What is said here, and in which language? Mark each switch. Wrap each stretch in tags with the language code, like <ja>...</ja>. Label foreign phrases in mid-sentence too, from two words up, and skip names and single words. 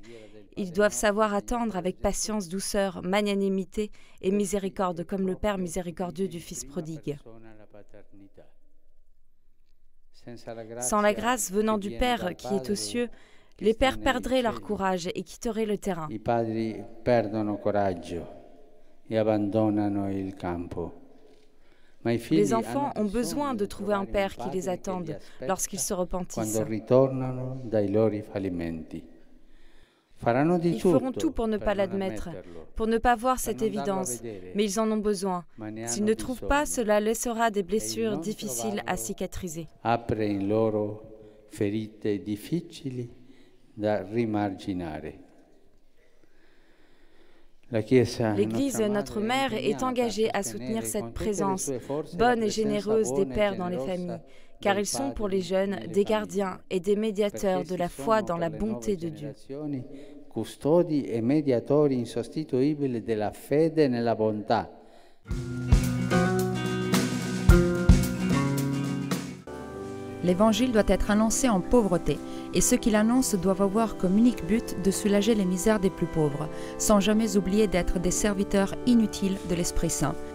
<fr>Ils doivent savoir attendre avec patience, douceur, magnanimité et miséricorde, comme le Père miséricordieux du Fils prodigue. Sans la grâce venant du Père qui est aux cieux, les pères perdraient leur courage et quitteraient le terrain.</fr> <it>I padri perdono coraggio e abbandonano il campo.</it> <fr>Les enfants ont besoin de trouver un père qui les attende lorsqu'ils se repentissent. Ils feront tout pour ne pas l'admettre, pour ne pas voir cette évidence, mais ils en ont besoin. S'ils ne trouvent pas, cela laissera des blessures difficiles à cicatriser.</fr> <it>Apre in loro ferite difficili da rimarginare.</it> <fr>L'Église, notre mère, est engagée à soutenir cette présence bonne et généreuse des pères dans les familles, car ils sont pour les jeunes des gardiens et des médiateurs de la foi dans la bonté de Dieu.</fr> <it>Custodi e mediatori insostituibili della fede nella bontà.</it> <fr>L'Évangile doit être annoncé en pauvreté, et ceux qui l'annoncent doivent avoir comme unique but de soulager les misères des plus pauvres, sans jamais oublier d'être des serviteurs inutiles de l'Esprit Saint.</fr>